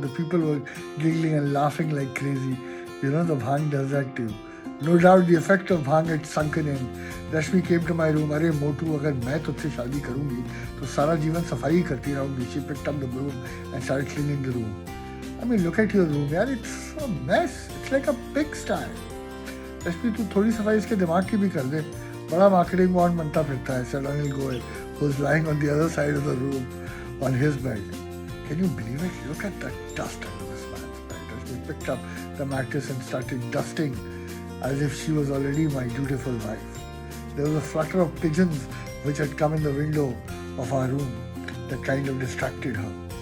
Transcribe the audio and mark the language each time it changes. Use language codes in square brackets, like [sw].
[en] The people were giggling and laughing like crazy. You know, the Bhang does that too. No doubt the effect of Bhang had sunken in. Rashmi came to my room. [hi] अरे मोटू, अगर मैं तुझसे शादी करूंगी तो सारा जीवन सफाई ही करती रहूंगी. [en] She picked up the broom and started cleaning the room. Look at your room, यार. It's a mess. It's like a pigsty. [hi] रश्मि, तू थोड़ी सफाई इसके दिमाग की भी कर दे. बड़ा मार्केटिंग बॉन्ड बनता फिरता है. [en] Said Anil Goel, who's lying on the other side of the room on his bed. Can you believe it? Look at the dust under this man's bed. Rashmi picked up the mattress and started dusting as if she was already my dutiful wife. There was a flutter of pigeons which had come in the window of our room that kind of distracted her.